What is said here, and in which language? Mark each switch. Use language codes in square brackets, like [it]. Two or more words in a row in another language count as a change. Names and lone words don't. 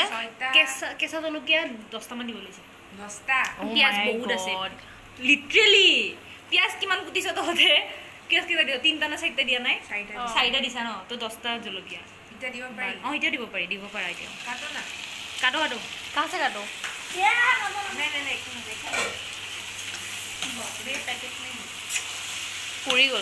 [as] কেঁচা জলকীয়া 10টামান দিব লাগিছে 10টা পিঁয়াজ বহুত আছে লিটাৰেলি পিঁয়াজ কিমান কুটিছ তহঁতে পিঁয়াজ কেইটা দিয় 3টা না 4টা দিয়া নাই 4টা দিছা ন তো 10টা জলকীয়া এতিয়া দিব পাৰি এতিয়া দিব পাৰা এতিয়া কাটো না কাটো [hi] कहाँ से काटो नहीं नहीं एक मिनट ये पैकेट में पूरी गल